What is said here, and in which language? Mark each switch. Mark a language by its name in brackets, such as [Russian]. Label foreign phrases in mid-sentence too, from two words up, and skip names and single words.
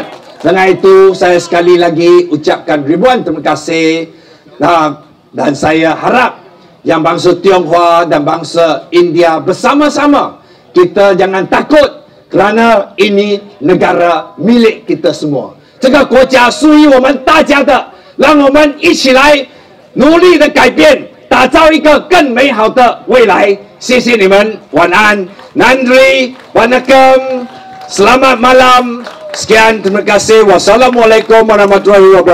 [Malay] Dengan itu, saya sekali lagi ucapkan ribuan terima kasih. Dan saya harap yang bangsa Tionghoa dan bangsa India bersama-sama, kita jangan takut, kerana ini negara milik kita semua. [Chinese] 这个国家属于我们大家的，让我们一起来努力的改变打造一个更美好的未来。谢谢你们，晚安。 [Tamil] நன்றி, வணக்கம், [Malay] Selamat malam. Sekian, terima kasih. [Arabic] والسلام عليكم ورحمة الله وبركاته.